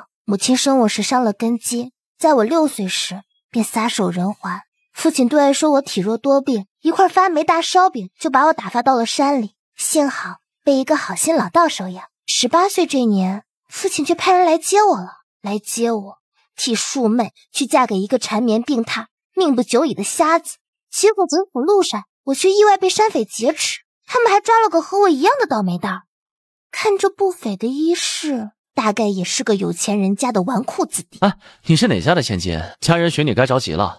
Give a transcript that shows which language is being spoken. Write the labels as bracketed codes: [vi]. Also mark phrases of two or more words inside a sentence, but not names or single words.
[zh] 母親生我時傷了根基，在我6歲時便撒手人寰。父親對外說我體弱多病，一塊發霉大燒餅就把我打發到了山裡，幸好被一個好心老道收養。18歲這年，父親卻派人來接我了，來接我替庶妹去嫁給一個纏綿病榻、命不久矣的瞎子。結果回府路上，我卻意外被山匪劫持，他們還抓了個和我一樣的倒霉蛋。看這不菲的衣飾，大概也是個有錢人家的紈絝子弟。哎，你是哪家的千金？家人寻你該着急了。